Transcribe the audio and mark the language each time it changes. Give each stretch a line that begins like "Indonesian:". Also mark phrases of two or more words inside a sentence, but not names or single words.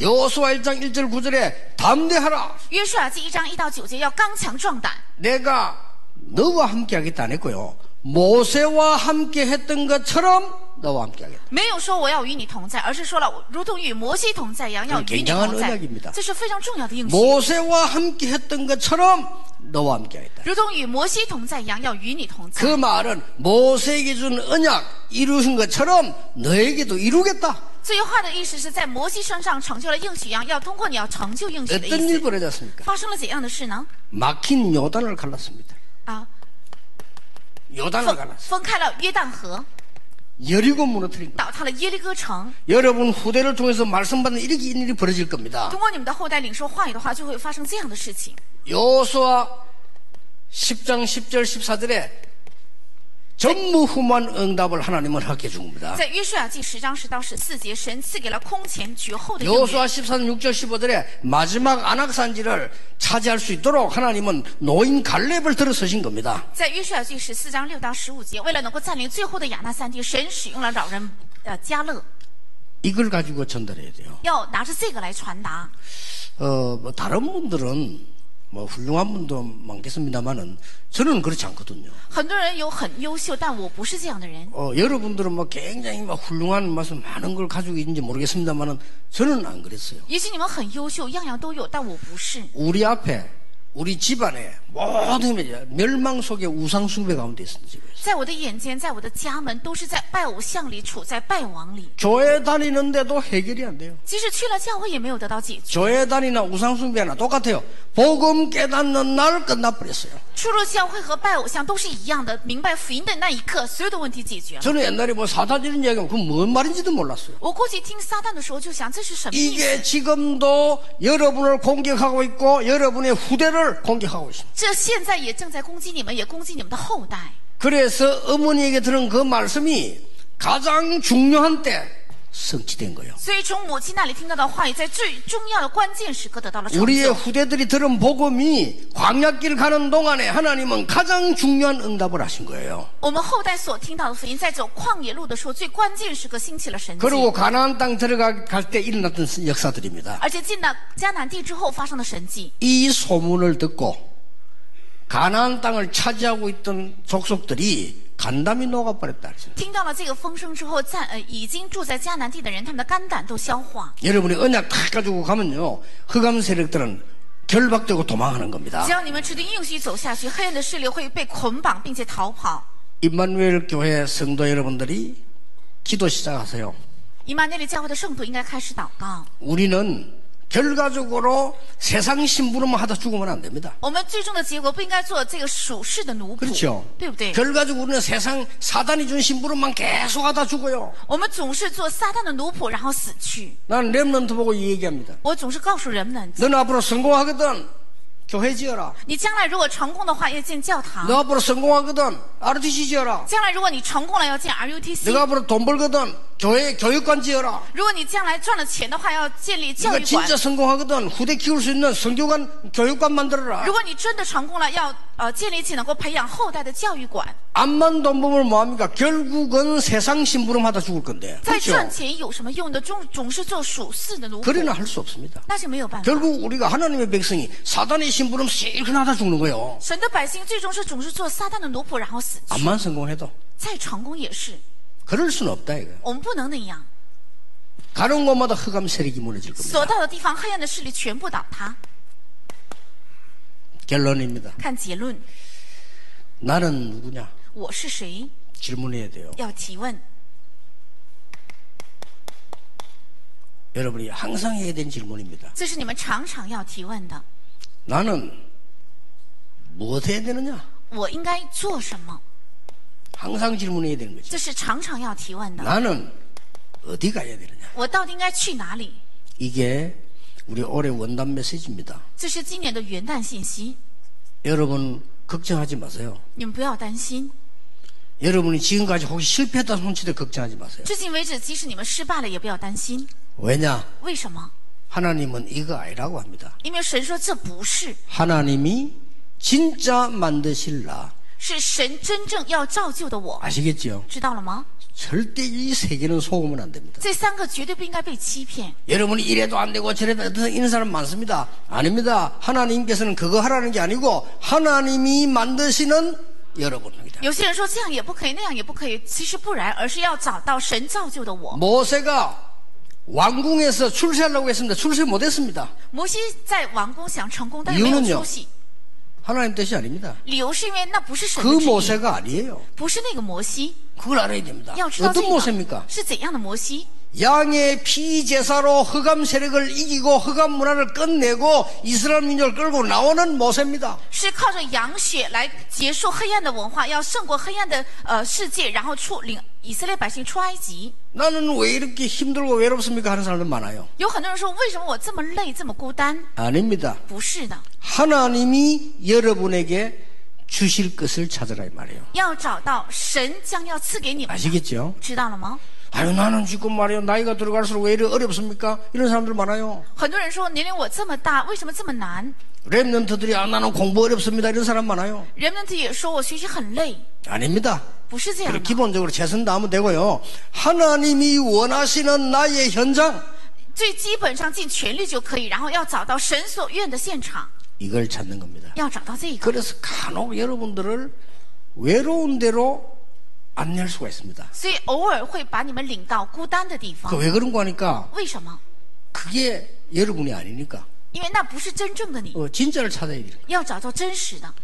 Korean: 여호수아 1장 1절 9절에 담대하라.
Chinese: 约书亚记1章1到9节要刚强壮胆。
Korean: 내가 너와 함께 하겠다 안 했고요. 모세와 함께 했던 것처럼 너와 함께 하겠다.
Chinese: 没有说我要与你同在，而是说了如同与摩西同在一样，要与你同在。这是非常重要的应许。
Korean: 모세와 함께 했던 것처럼 너와 함께 하겠다.
Chinese: 如同与摩西同在一样，要与你同在。
Korean: 그 말은 모세에게 준 언약 이루신 것처럼 너에게도 이루겠다.
Chinese: 这句话的意思是在摩西身上成就了应许一样，要通过你要成就应许的
Korean: 어떤
Chinese: 意
Korean: 일이
Chinese: 思。
Korean: 벌어졌습니까?
Chinese: 发生了怎样的事呢？
Korean: 막힌 요단을 갈랐습니다.
Chinese: 啊，
Korean: 요단을 갈랐어요.
Chinese: 分开了约旦河，
Korean: 여리고 무너뜨린 거예요.
Chinese: 倒塌了耶利哥城。
Korean: 여러분 후대를 통해서 말씀받는 이렇게 일이 벌어질 겁니다.
Chinese: 通过你们的后代领受话语的话，就会发生这样的事情。
Korean: 여호수아 10장 10절 14절에 전무후무한 응답을 하나님은 하게 준 겁니다.
Chinese: 在约书亚记10章10到14节，神赐给了空前绝后的应
Korean: 여호수아
Chinese: 允。
Korean: 14장 6절 15절에 마지막 안악산지를 차지할 수 있도록 하나님은 노인 갈렙을 들어서신 겁니다.
Chinese: 在约书亚记14章6到15节，为了能够占领最后的亚纳山地，神使用了老人迦勒，
Korean: 이걸 가지고 전달해야 돼요.
Chinese: 要拿着这个来传达。
Korean: 뭐 다른 분들은 뭐 훌륭한 분도 많겠습니다만은 저는 그렇지 않거든요.
Chinese: 很多人有很优秀，但我不是这样的人。
Korean: 여러분들은 뭐 굉장히 막 훌륭한 무슨 많은 걸 가지고 있는지 모르겠습니다만은 저는 안 그랬어요.
Chinese: 也许你们很优秀，样样都有，但我不是。
Korean: 우리 앞에 우리 집안에 모든 멸망 속의 우상 숭배 가운데 있습니다.
Chinese: 在我的眼前，在我的家门，都是在拜偶像里，处在败亡里。
Korean: 교회 다니는데도 해결이 안 돼요.
Chinese: 即使去了教会，也没有得到解决。
Korean: 교회 다니나 우상 숭배나 똑같아요. 복음 깨닫는 날 끝나버렸어요.
Chinese: 出入教会和拜偶像都是一样的，明白福音的那一刻，所有的问题解决了。
Korean: 저는 옛날에 뭐 사단 이런 얘기하면 그건 뭔 말인지도 몰랐어요.
Chinese: 我过去听撒旦的时候，就想这是什么意思？
Korean: 이게 지금도 여러분을 공격하고 있고 여러분의 후대를 공격하고 있습니다.
Chinese: 这现在也正在攻击你们，也攻击你们的后代。
Korean: 그래서 어머니에게 들은 그 말씀이 가장 중요한 때 성취된 거예요.
Chinese: 所以从母亲那里听到的话语，在最重要的关键时刻得到了成
Korean: 우리의
Chinese: 就。
Korean: 후대들이 들은 복음이 광야길 가는 동안에 하나님은 가장 중요한 응답을 하신 거예요.
Chinese: 我们后代所听到的福音，在走旷野路的时候，最关键时刻兴起了神迹，
Korean: 그리고 가나안 땅 들어갈 때 일어났던 역사들입니다.
Chinese: 而且进到迦南地之后发生的神迹。
Korean: 이 소문을 듣고 가나안 땅을 차지하고 있던 족속들이 간담이 녹아버렸다.
Chinese: 听到了这个风声之后，已经住在迦南地的人，他们的肝胆都消化。
Korean: 여러분이 언약 다 가지고 가면요, 흑암 세력들은 결박되고 도망하는 겁니다.
Chinese: 只要你们持定应许走下去，黑暗的势力会被捆绑，并且逃跑。
Korean: 임마누엘 교회 성도 여러분들이 기도 시작하세요.
Chinese: 以马内利教会的圣徒应该开始祷告。
Korean: 우리는 결과적으로 세상 심부름만 하다 죽으면 안 됩니다.
Chinese: 我们最终的结果不应该做这个属世的奴仆，
Korean: 그렇죠.
Chinese: 对不对？
Korean: 결과적으로 우리는 세상 사단이 준 심부름만 계속 하다 죽어요.
Chinese: 我们总是做撒旦的奴仆，然后死去。
Korean: 나는 렘넌트 보고 이 얘기합니다.
Chinese: 我总是告诉人们，
Korean: 너는 앞으로 성공하거든 교회 지어라.
Chinese: 你将来如果成功的话，要建教堂；
Korean: 너 앞으로 성공하거든 RTC 지어라.
Chinese: 将来如果你成功了，要建 RUTC；
Korean: 너가 앞으로 돈 벌거든 교회 교육관 지어라.
Chinese: 如果你将来赚了钱的话，要建立教
Korean: 네가
Chinese: 育馆；
Korean: 진짜 성공하거든 후대 키울 수 있는 성교관 교육관 만들어라.
Chinese: 如果你真的成功了，要建立起能够培养后代的教育馆。
Korean: 암만 돈 벌면 뭐합니까? 결국은 세상 심부름 하다 죽을 건데.
Chinese: 再
Korean: 그렇죠?
Chinese: 赚钱有什么用的？总是做属世的奴仆，
Korean: 그래나 할 수 없습니다.
Chinese: 那是没有办法。
Korean: 결국 우리가 하나님의 백성이 사단의 심부름 실컷 하다 죽는 거예요.
Chinese: 神的百姓最终是总是做撒旦的奴仆，然后死去。
Korean: 암만 성공해도
Chinese: 再成功也是，
Korean: 그럴 수는 없다 이거예요.
Chinese: 我们不能那样。
Korean: 가는 곳마다 흑암 세력이 무너질
Chinese: 所
Korean: 겁니다.
Chinese: 到的地方，黑暗的势力全部倒塌。
Korean: 결론입니다.
Chinese: 看结论，
Korean: 나는 누구냐?
Chinese: 我是谁？
Korean: 질문해야 돼요.
Chinese: 要提问。
Korean: 여러분이 항상 해야 되는 질문입니다.
Chinese: 这是你们常常要提问的。
Korean: 나는 무엇 해야 되느냐?
Chinese: 我应该做什么？
Korean: 항상 질문해야 되는 거죠.
Chinese: 这是常常要提问的。
Korean: 나는 어디 가야 되느냐?
Chinese: 我到底应该去哪里？
Korean: 이게 우리 올해 원단 메시지입니다.
Chinese: 这是今年的元旦信息。
Korean: 여러분 걱정하지 마세요.
Chinese: 你们不要担心。
Korean: 여러분이 지금까지 혹시 실패했다 손치도 걱정하지 마세요.
Chinese: 至今为止，即使你们失败了，也不要担心。
Korean: 왜냐?
Chinese: 为什么？
Korean: 하나님은 이거 아니라고 합니다.
Chinese: 因为神说这不是，
Korean: 하나님이 진짜 만드실 나.
Chinese: 是神真正要造就的我，
Korean: 아시겠죠?
Chinese: 知道了吗？
Korean: 절대 이 세계는 속으면 안 됩니다.
Chinese: 这三个绝对不应该被欺骗。
Korean: 여러분이 이래도 안 되고 저래도 안 되고 이런 사람 많습니다. 아닙니다. 하나님께서는 그거 하라는 게 아니고 하나님이 만드시는 여러분입니다.
Chinese: 有些人说这样也不可以，那样也不可以，其实不然，而是要找到神造就的我。
Korean: 모세가 왕궁에서 출세하려고 했습니다. 출세 못했습니다.
Chinese: 摩西在王宫想成功，但是没有出息。
Korean: 하나님 뜻이 아닙니다.
Chinese: 理由是因为那不是神
Korean: 그
Chinese: 的旨意，
Korean: 모세가 아니에요.
Chinese: 不是那个摩西。
Korean: 그걸 알아야 됩니다.
Chinese: 要知道这
Korean: 어떤
Chinese: 个
Korean: 모세입니까?
Chinese: 是怎样的摩西？
Korean: 양의 피제사로 흑암 세력을 이기고 흑암 문화를 끝내고 이스라엘 민족을 끌고 나오는 모세입니다.
Chinese: 是靠着羊血来结束黑暗的文化，要胜过黑暗的世界，然后领以色列百姓出埃及。
Korean: 나는 왜 이렇게 힘들고 외롭습니까? 하는 사람들 많아요.
Chinese: 有很多人说，为什么我这么累，这么孤单？
Korean: 아닙니다.
Chinese: 不是的，
Korean: 하나님이 여러분에게 주실 것을 찾으라 이 말이에요.
Chinese: 要找到神将要赐给你们的，
Korean: 아시겠죠?
Chinese: 知道了吗？
Korean: 아유 나는 지금 말이요 나이가 들어갈수록 왜 이렇게 어렵습니까? 이런 사람들 많아요.
Chinese: 很多人说，年龄我这么大，为什么这么难？
Korean: 랩런트들이 나는 공부 어렵습니다. 이런 사람 많아요.
Chinese: 人们也说我学习很累，
Korean: 아닙니다.
Chinese: 不是这样
Korean: 그리고
Chinese: 的。
Korean: 기본적으로 최선 다하면 되고요. 하나님이 원하시는 나의 현장
Chinese: 最基本上尽全力就可以，然后要找到神所愿的现场。
Korean: 이걸 찾는 겁니다.
Chinese: 要找到这个。
Korean: 그래서 간혹 여러분들을 외로운 데로 안내할 수가 있습니다.
Chinese: 所以偶尔会把你们领到孤单的地方。
Korean: 왜 그런 거 하니까
Chinese: 为什么？
Korean: 그게 여러분이 아니니까
Chinese: 因为那不是真正的你，
Korean: 진짜를 찾아야 돼요.
Chinese: 要找到真实的。